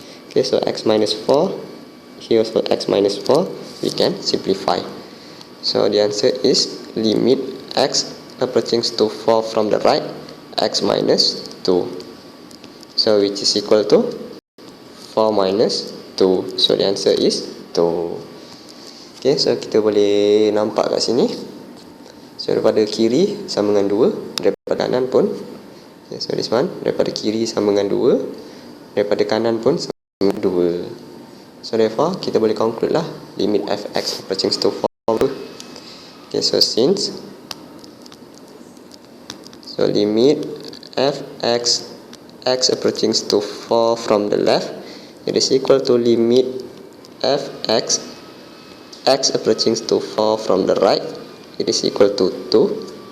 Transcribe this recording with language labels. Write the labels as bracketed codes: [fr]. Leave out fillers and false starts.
[en] Okay, so x minus 4, here also x minus 4, we can simplify. So the answer is limit x approaching to 4 from the right, x minus 2. So which is equal to 4 minus 2. So the answer is 2. [ms] Okay, so kita boleh nampak kat sini. So daripada kiri sama dengan 2, daripada kanan pun, okay, [en] so this one, [ms] daripada kiri sama dengan 2, daripada kanan pun sama dengan 2. [en] So therefore [ms] kita boleh [en] conclude lah limit fx approaching to 4. Okay, so since limit fx x approaching to 4 from the left, it is equal to limit fx x approaching to 4 from the right, it is equal to 2.